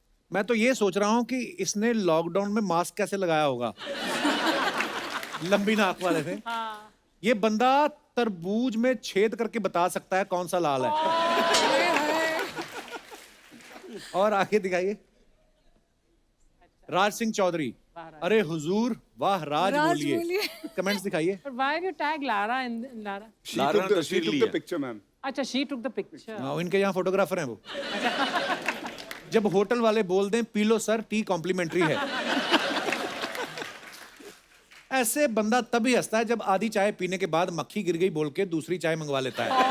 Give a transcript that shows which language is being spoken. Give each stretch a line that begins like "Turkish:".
Hindi: मैं तो ये सोच रहा हूं कि इसने लॉकडाउन में मास्क कैसे लगाया होगा। लंबी नाक वाले थे। ये बंदा तरबूज में छेद करके बता सकता है कौन सा लाल है। और आगे दिखाइए। राज सिंह चौधरी, अरे हुजूर वाह राज बोलिए। कमेंट्स दिखाइए।
English: But why have you tagged Lara in Lara? She took the picture, ma'am.
Hindi: अच्छा,
English: she took the picture.
Hindi: हाँ, इनके यहाँ फोटोग्राफर हैं वो। जब होटल वाले बोल दें P low sir, T complementary है। ऐसे बंदा तभी हंसता है जब आधी चाय पीने के बाद मक्खी गिर गई बोल के दूसरी चाय मंगवा लेता है।